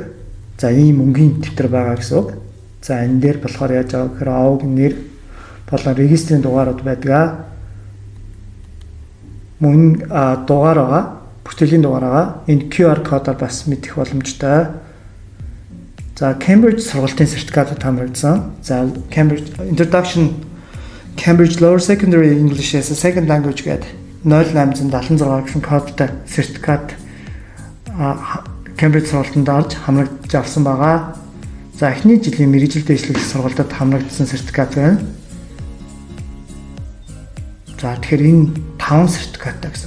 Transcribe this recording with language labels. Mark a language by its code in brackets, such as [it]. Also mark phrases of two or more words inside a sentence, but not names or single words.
[mn] За ийм өнгийн дэвтэр байгаа гэсэн үг. За энэ дээр болохоор яаж байгаа гэхээр ог нэр болон регистрийн дугаарууд байдаг. Мөн дугаар байгаа. Бүтэлийн дугаар байгаа. Энэ QR кодоор бас мэдэх боломжтой. За Cambridge сургалтын сертификатууд хамрагдсан. За Cambridge Introduction Cambridge Lower Secondary English as a Second Language гэдэг 0876 гэсэн кодтай сертификат Cambridge сургалтанд орж хамрагдаж авсан байгаа. За эхний жилийн мэргэжил дэвшлэх сургалтад хамрагдсан сертификат байна. За тэгэхээр энэ 5 сертификаттай гэсэн.